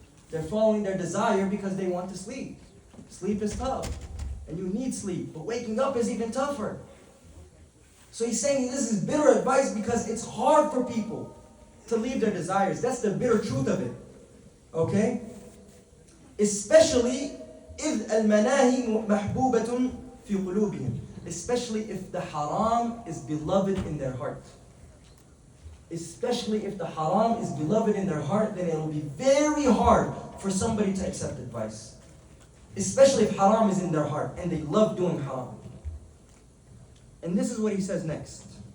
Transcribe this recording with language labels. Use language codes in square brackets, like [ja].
[en] They're following their desire because they want to sleep. Sleep is tough. And you need sleep. But waking up is even tougher. So he's saying this is bitter advice because it's hard for people to leave their desires. That's the bitter truth of it. Okay? Especially [ar] إِذْ الْمَنَاهِ مَحْبُوبَةٌ فِي قُلُوبِهِمْ. [en] Especially if the haram is beloved in their heart. Especially if the haram is beloved in their heart, then it will be very hard for somebody to accept advice. Especially if haram is in their heart and they love doing haram. And this is what he says next.